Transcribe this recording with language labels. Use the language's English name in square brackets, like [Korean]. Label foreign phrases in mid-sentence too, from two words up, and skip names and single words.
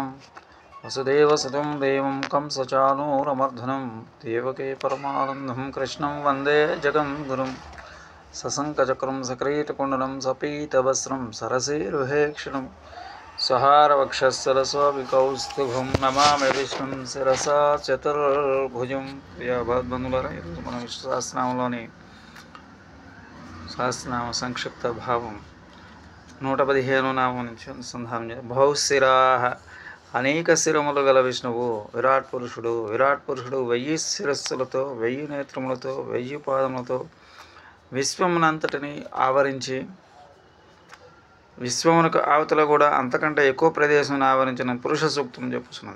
[Sanskrit] वसुदेवसुतं देवं कंसचाणूरमर्दनं देवके परमानन्दं कृष्णं वन्दे जगद्गुरुं। सशङ्खचक्रं सकिरीटकुण्डलं सपीतवस्त्रं सरसीरुहेक्षणं स्वहारवक्षस्थलस्वविकौस्तुभं नमामि विष्णुं शिरसा चतुर्भुजं। [Telugu] ప్రియ భగవద్బంధువులారా, ఈరోజు మనం విష్ణు సహస్రనామంలోని సహస్రనామ సంక్షిప్త భావం 115 నామం నుంచి అనుసంధానం చేయాలి. బహుశిరాః, అనేక శిరములు గల విష్ణువు విరాట్ పురుషుడు. విరాట్ పురుషుడు 1000 శిరస్సులతో, 1000 నేత్రములతో, 1000 పాదములతో విశ్వమునంతటిని ఆవరించి, విశ్వమునకు అవతల కూడా అంతకంటే ఎక్కువ ప్రదేశం ఆవరించిన పురుష సూక్తం చెప్పుచున్నది.